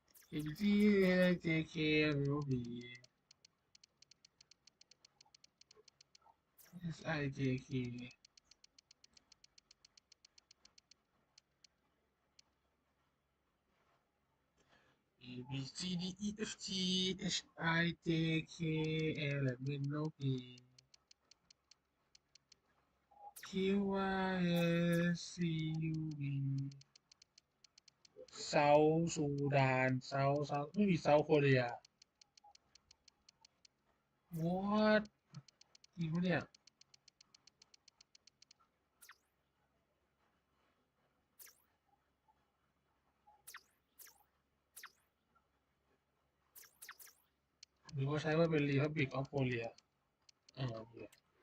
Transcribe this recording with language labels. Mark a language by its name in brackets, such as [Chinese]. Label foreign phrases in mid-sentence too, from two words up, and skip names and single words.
[English] EP.2 will be SIJK ABCDEFG HIJK L M N O P [Thai] QYSCUV เซาท์ซูดานเซาไม่มีเซาท์โคเรีย what จริงปะเนี่ยหรือว่าใช้ว่าเป็น [English] Republic of Korea [Thai] เนี่ย